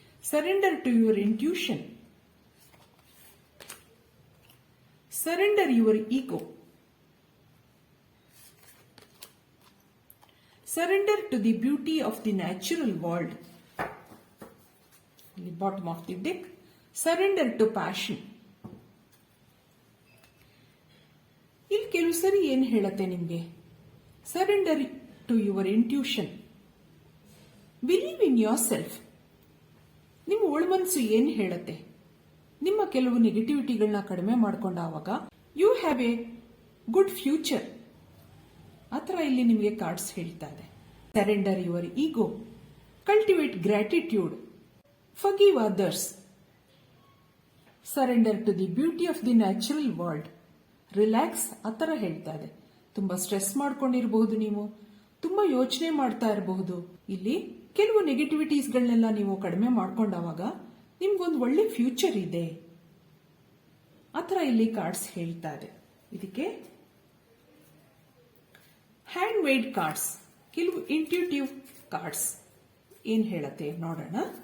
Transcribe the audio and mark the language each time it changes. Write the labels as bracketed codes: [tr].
[en] Surrender to your intuition, surrender your ego, surrender to the beauty of the natural world. Bottom of the deck, surrender to passion. [kn] ಇಲ್ಲಿ ಕೆಲವು ಸರಿ ಏನ್ ಹೇಳತ್ತೆ ನಿಮ್ಗೆ? [en] Surrender to your intuition, believe in yourself. [kn] ನಿಮ್ಮ ಒಳಮನಸ್ಸು ಏನ್ ಹೇಳತ್ತೆ? ನಿಮ್ಮ ಕೆಲವು ನೆಗೆಟಿವಿಟಿಗಳನ್ನ ಕಡಿಮೆ ಮಾಡ್ಕೊಂಡಾಗ [en] You have a good future. [kn] ಆ ಥರ ಇಲ್ಲಿ ನಿಮಗೆ ಕಾರ್ಡ್ಸ್ ಹೇಳ್ತಾ ಇದೆ. [en] Surrender your ego, cultivate gratitude, forgive others, surrender to the beauty of the natural world, relax. [kn] ಆ ಥರ ಹೇಳ್ತಾ ಇದೆ. ತುಂಬಾ ಸ್ಟ್ರೆಸ್ ಮಾಡ್ಕೊಂಡಿರಬಹುದು, ನೀವು ತುಂಬಾ ಯೋಚನೆ ಮಾಡ್ತಾ ಇರಬಹುದು. ಇಲ್ಲಿ ಕೆಲವು ನೆಗೆಟಿವಿಟೀಸ್ಗಳನ್ನೆಲ್ಲ ನೀವು ಕಡಿಮೆ ಮಾಡ್ಕೊಂಡಾಗ ನಿಮ್ಗೊಂದು ಒಳ್ಳೆ ಫ್ಯೂಚರ್ ಇದೆ. ಆ ಥರ ಇಲ್ಲಿ ಕಾರ್ಡ್ಸ್ ಹೇಳ್ತಾ ಇದೆ. ಇದಕ್ಕೆ [en] handmade cards, [kn] ಕೆಲವು ಇಂಟ್ಯೂಟಿವ್ ಕಾರ್ಡ್ಸ್ ಏನ್ ಹೇಳತ್ತೆ ನೋಡೋಣ.